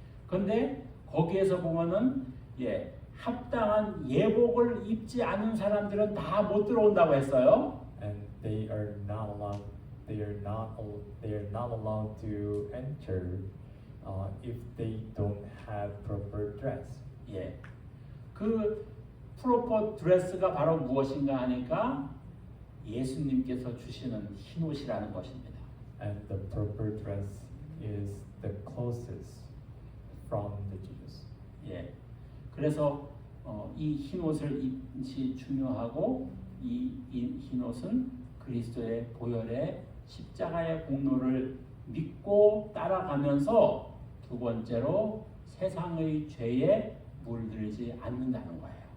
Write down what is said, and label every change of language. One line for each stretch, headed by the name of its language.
Korean: 그런데 거기에서 보면은 합당한 예복을 입지 않은 사람들은 다 못 들어온다고 했어요.
English: And they are not allowed they are not allowed to enter if they don't have proper dress.
Korean: 예, 그 프로퍼 드레스가 바로 무엇인가 하니까 예수님께서 주시는 흰 옷이라는 것입니다.
English: And the proper dress is the closest from the Jesus.
Korean: 예, 그래서 이 흰 옷을 입지 중요하고 이 흰 옷은 그리스도의 보혈의 십자가의 공로를 믿고 따라가면서 두 번째로 세상의 죄에 물들지 않는다는 거예요.